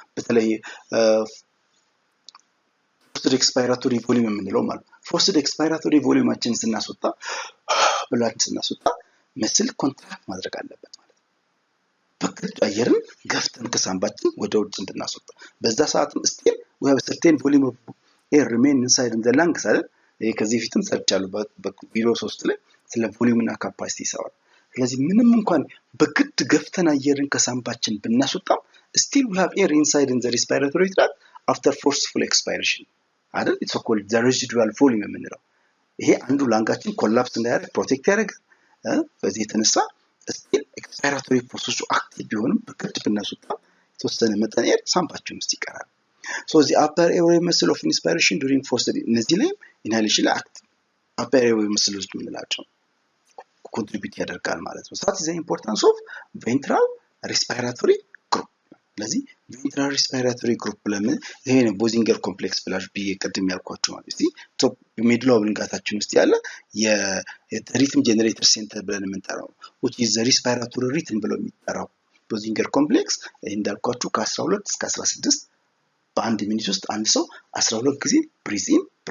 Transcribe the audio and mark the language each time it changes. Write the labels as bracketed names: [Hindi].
[Amharic] በተለይ forced expiratory volume የምንለው ማለት forced expiratory volumeአችን ስናስወጣ ብላድ ስናስወጣ መስል ኮንትራክት ማድረግ አለበት ማለት ነው። በግድ አየርን ገፍተን ከሳምባችን ወደ ውጭ እንድናስወጣ በዛ ሰዓትም [English] still we have a certain volume of air remain inside in the lungs [Amharic] አይደል? ይሄ ከዚህ ፊትም ሰርቻለሁ በቪዲዮ 3 ላይ ስለ ቮሊዩም እና ካፓሲቲ ይሰራል። ስለዚህ ምንም እንኳን በግድ ገፍተን አየርን ከሳምባችን ብናስወጣም [English] still we have air inside in the respiratory tract after forceful expiration [Amharic] አይደል? [English] it's called the residual volume የምንለው [Amharic] ይሄ አንዱ ላንጋችን ኮላፕስ እንዳያደርግ ፕሮቴክት ያደርጋል። በዚህ የተነሳ [English] still expiratory process active [Amharic] ቢሆንም በግድ ብናስወጣም የተወሰነ መጠን ኤር ሳምባችን ውስጥ ይቀራል። [English] so the upper airway muscle of inspiration during forced እነዚህ ላይ inhalation ላይ active upper airway muscles የምንላቸው contribute ያደርጋል ማለት ነው። that is the importance of ventral respiratory group. [Amharic] ስለዚህ ቬንትራል ሪስፓይራቶሪ ግሩፕ ለምን ይሄ ነው ቦዚንገር ኮምፕሌክስ ብላሽ ቅድም ያልኳችሁ ማለት ነው። ቶፕ ሚድል ኦብሊንጋታችን ውስጥ ያለ የሪትም ጀነሬተር ሴንተር ብለን የምንጠራው [English] which is the respiratory rhythm [Amharic] ብለው የሚጠራው ቦዚንገር ኮምፕሌክስ እንዳልኳችሁ ከ12 እስከ 16 በአንድ ሚኒት ውስጥ አንድ ሰው 12 ጊዜ ብሪዝ ኢን